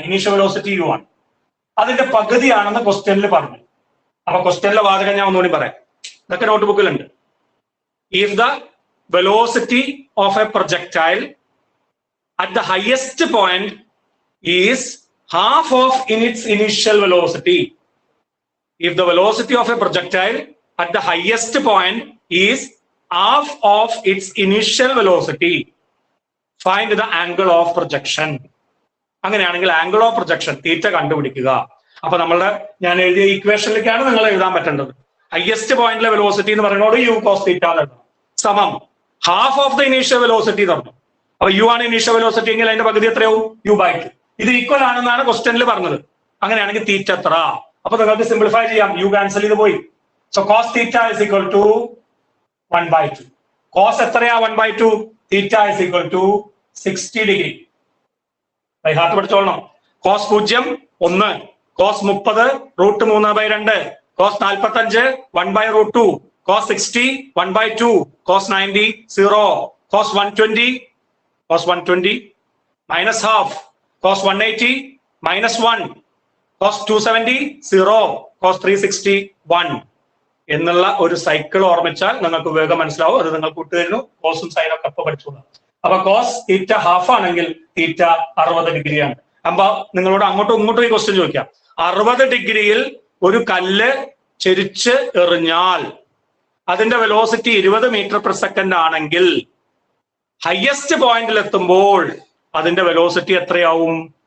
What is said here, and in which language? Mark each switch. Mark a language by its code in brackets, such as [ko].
[ml] Initial velocity U ആണ്, അതിന്റെ പകുതിയാണെന്ന് ക്വസ്റ്റ്യനിൽ പറഞ്ഞു. അപ്പൊ ക്വസ്റ്റ്യനിലെ വാചകം ഞാൻ ഒന്നുകൂടി പറയാം, ഇതൊക്കെ not ബുക്കിലുണ്ട്. [en] If the velocity of a projectile at the highest point is half of its initial velocity. If the velocity of a projectile at the highest point is half of its initial velocity, find the angle of projection. [ml] അങ്ങനെയാണെങ്കിൽ angle of projection തീറ്റ കണ്ടുപിടിക്കുക. അപ്പൊ നമ്മളുടെ ഞാൻ എഴുതിയ ഇക്വേഷനിലേക്കാണ് നിങ്ങൾ എഴുതാൻ പറ്റേണ്ടത്. Highest പോയിന്റിലെ velocity എന്ന് പറയുന്നത് യു കോസ് തീറ്റ സമം [en] half of the initial velocity [ml] പറഞ്ഞു. അപ്പൊ യു ആണ് ഇനീഷ്യൽ വെലോസിറ്റി എങ്കിൽ അതിന്റെ പകുതി എത്രയാവും? u/2. ഇത് ഈക്വൽ ആണെന്നാണ് ക്വസ്റ്റ്യനിൽ പറഞ്ഞത്. അങ്ങനെയാണെങ്കിൽ തീറ്റ എത്ര? അപ്പൊ നിങ്ങൾക്ക് സിംപ്ലിഫൈ ചെയ്യാം, യു ക്യാൻസൽ ചെയ്ത് പോയി. [en] So cos theta is equal to 1/2. Cos എത്രയാ 1/2? Theta is equal to 60 degree. [ml] By heart പഠിച്ചോളണം. [en] Cos 0 1, Cos 30 √3/2, Cos 45 1/√2, Cos 60 1/2, Cos 90 0, Cos 120 minus half, Cos 180 minus 1, Cos 270 0, Cos 360 1 [ml] എന്നുള്ള ഒരു സൈക്കിൾ ഓർമ്മിച്ചാൽ നിങ്ങൾക്ക് വേഗം മനസ്സിലാവും. അത് നിങ്ങൾ കൂട്ടുതരുന്നു, കോസും സൈനും ഒക്കെ ഇപ്പൊ പഠിച്ചോളാം. അപ്പൊ കോസ് തീറ്റ ഹാഫ് ആണെങ്കിൽ തീറ്റ 60 ഡിഗ്രിയാണ്. അപ്പൊ നിങ്ങളോട് അങ്ങോട്ടും ഇങ്ങോട്ടും ഈ ക്വസ്റ്റ്യൻ ചോദിക്കാം. 60 ഡിഗ്രിയിൽ ഒരു കല്ല് ചെരിച്ച് എറിഞ്ഞാൽ അതിന്റെ വെലോസിറ്റി 20 മീറ്റർ പെർ സെക്കൻഡ് ആണെങ്കിൽ ഹയസ്റ്റ് പോയിന്റിൽ എത്തുമ്പോൾ അതിന്റെ വെലോസിറ്റി എത്രയാവും?